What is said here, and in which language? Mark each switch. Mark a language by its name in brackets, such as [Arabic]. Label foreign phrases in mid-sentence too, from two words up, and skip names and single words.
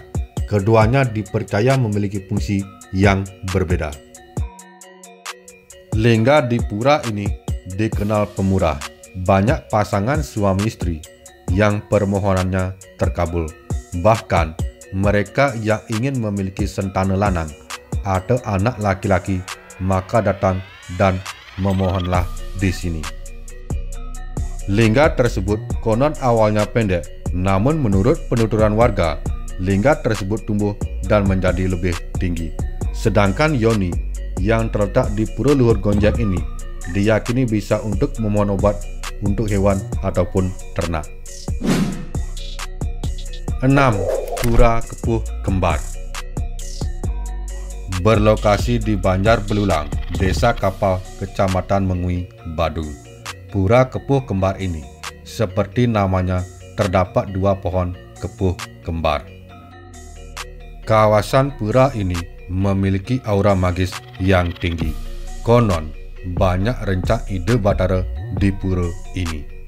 [Indonesian] Keduanya dipercaya memiliki fungsi yang berbeda. Lingga di pura ini dikenal pemurah. Banyak pasangan suami istri yang permohonannya terkabul. Bahkan mereka yang ingin memiliki [Balinese] sentana lanang [Indonesian] atau anak laki-laki maka datang dan memohonlah di sini. Lingga tersebut konon awalnya pendek, namun menurut penuturan warga, lingga tersebut tumbuh dan menjadi lebih tinggi. Sedangkan yoni yang terletak di Pura Luhur Gonjang ini diyakini bisa untuk memohon obat untuk hewan ataupun ternak. 6. Pura Kepuh Kembar. Berlokasi di Banjar Belulang, Desa Kapal, Kecamatan Mengui, Badung. Pura Kepuh Kembar ini, seperti namanya, terdapat 2 pohon kepuh kembar. Kawasan pura ini memiliki aura magis yang tinggi. Konon, banyak [Balinese] rencak ide batara [Indonesian] di pura ini.